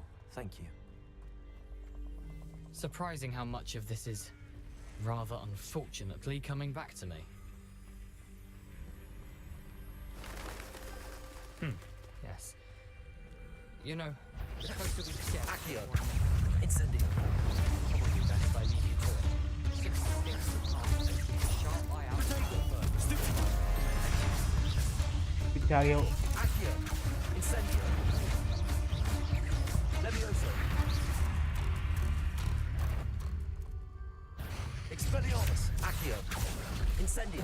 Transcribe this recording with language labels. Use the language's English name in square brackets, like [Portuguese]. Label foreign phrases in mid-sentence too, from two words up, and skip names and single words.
[English] Thank you. Surprising how much of this is, rather unfortunately, coming back to me. Yes. You know, the closer we get... Accio. Incendio. Probably best I leave you to it. 6 sticks apart and keep a sharp eye out. [Hindi] पीछे आ गया हूँ. [English] Accio. Incendio. Levioso. Expelliarmus. Accio. Incendio.